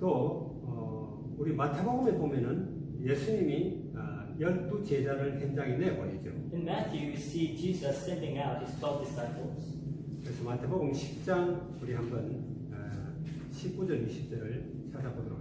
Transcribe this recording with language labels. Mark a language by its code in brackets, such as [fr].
[ko] 또 우리 마태복음에 보면은 예수님이 12 제자를 현장에 내보내죠. [en] In Matthew, you see Jesus sending out his 12 disciples. [ko] 그래서 마태복음 10장 우리 한번 19절 20절을 찾아보도록